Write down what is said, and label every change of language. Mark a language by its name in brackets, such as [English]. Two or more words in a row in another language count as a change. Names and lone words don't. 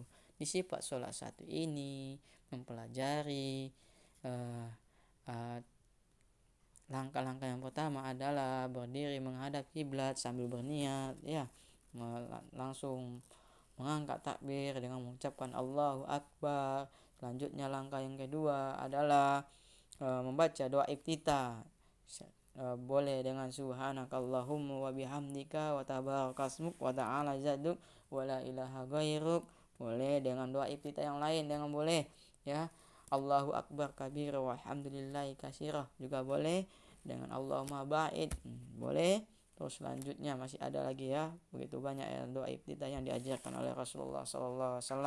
[Indonesian] Di sifat sholat satu ini mempelajari langkah-langkah yang pertama adalah berdiri menghadap kiblat sambil berniat, ya, langsung mengangkat takbir dengan mengucapkan [Arabic] الله أكبر. [Indonesian] Selanjutnya langkah yang kedua adalah membaca doa iftitah, boleh dengan [Arabic] سبحانك اللهم وبحمدك وتبارك اسمك وتعالى جدك ولا إله غيرك, [Indonesian] boleh dengan doa iftitah yang lain, dengan boleh, ya, [Arabic] الله أكبر كبير والحمد لله كثيرة, [Indonesian] juga boleh dengan [Arabic] اللهم باعد, boleh. [Indonesian] Terus selanjutnya masih ada lagi, ya, begitu banyak, ya, doa iftitah yang diajarkan oleh Rasulullah SAW.